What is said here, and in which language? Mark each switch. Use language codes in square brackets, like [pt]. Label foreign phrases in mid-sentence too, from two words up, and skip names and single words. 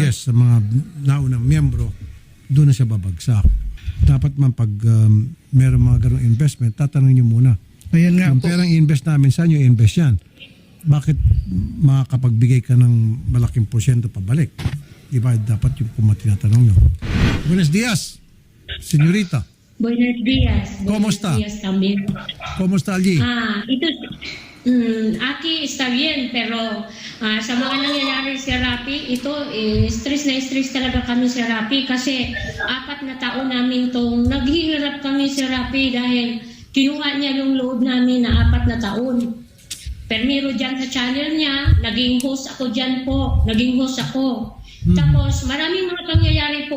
[tl] Yes, sa mga naunang miyembro, doon na siya babagsak. Dapat man pag meron mga ganong investment, tatanungin niyo muna. Ayan nga yung po. perang i-invest namin, saan nyo i-invest yan? Bakit makakapagbigay ka ng malaking porsyento pabalik? Diba, dapat yung tinatanong nyo. [es] Buenos dias, señorita. Buenos días. ¿Cómo está? Buenos días también. ¿Cómo está allí? Aquí está bien, pero [tl] sa mga nangyayari sa Rappi, ito, stress na stress talaga kami sa Rappi kasi 4 na taon namin itong naghihirap kami sa Rappi dahil kinuha niya yung load namin na 4 na taon. Permiro dyan sa channel niya, naging host ako dyan po, Tapos maraming mga pangyayari po.